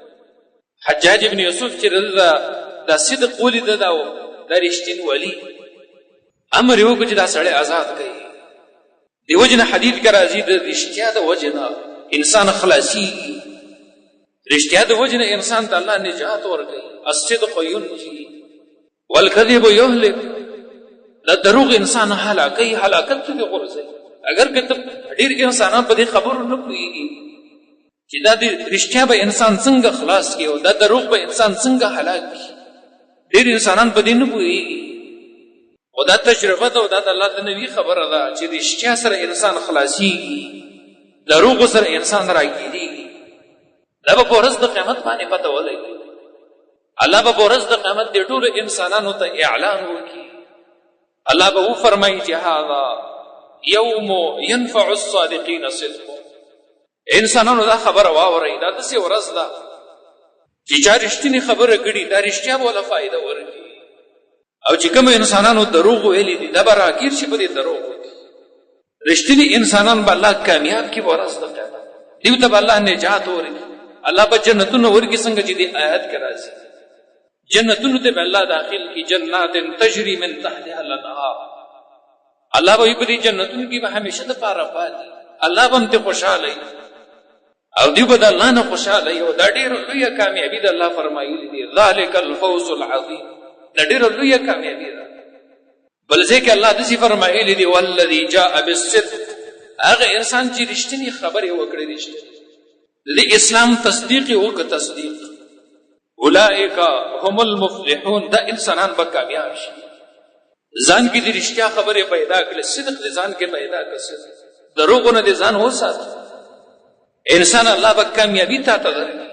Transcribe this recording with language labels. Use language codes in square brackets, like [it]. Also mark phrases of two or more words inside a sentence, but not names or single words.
[ps] حجاج ابن یوسف چې دا صدق ولیده دا رښتینولي امر یې وکړو چې دا سړی آزاد کوي. دې وجې نه حدیث کې راځي د رښتیا د وجې نه انسان خلاصېږي رښتیا د وجې نه انسان ته الله نجات ورکوي. [ar] الصدق ينجي والكذب يهلك [ps] دا دروغ انسان هلاکوي هلاکت ته دې غورځوي. اگر که ته ډېر انسانان په دې خبرو نه پوهېږي چې دا د رښتیا به انسان څنګه خلاص کړي او دا دروغ به انسان څنګه هلاک کړي ډېر انسانان په دې نه پوهېږي خو دا تجربه ده او دا د الله د نبي خبره ده چې رښتیا سره انسان خلاصېږي دروغو سره انسان راګېرېږي. دا به په ورځ د قیامت باندې پته ولګي. الله به په ورځ د قیامت دې ټولو انسانانو ته اعلان وکړي. الله به وفرمایي چې [ar] هذا یوم ینفع الصادقین صدقهم. [ps] انسانانو دا خبره واورئ دا داسې ورځ ده چې چا رښتینې خبره کړي دا رښتیا به وله فایده ورکړي او چې کوم انسانانو دروغ ویلي دي دا به راګیر شي په دې دروغو کې. رښتینې انسانان به الله کامیاب کړي په ورځ د قیامت دیو ته به الله نجات ورکړي. الله به جنتونه ورکړي څنګه چې دې آیات کې راځي جنتونو ته به الله داخل کړي [ar] جنات تجري من تحتها الانهار. [ps] الله به په دې جنتونو کې به همیشه دپاره پاتې الله به هم ترې خوشحاله او دیو به د الله نه خوشحاله او دا ډېره لویه کامیابي ده. الله فرمایلي دي [ar] ذلک الفوز العظیم [ps] دا ډېره لویه کامیابي ده. بل ځای کې الله داسې فرمایلي دي [ar] والذي جاء بالصدق [ps] هغه انسان چې رښتینې خبرې وکړې رښتینې د اسلام تصدیق یې وکړه تصدیق [ar] اولئک هم المفلحون [ps] دا انسانان به کامیاب شي. ځان کې د رښتیا خبرې پیدا کړه صدق دې ځان کې پیدا کړه دروغو نه دې ځان وساته انسان الله به کامیابي تا ته درکړي.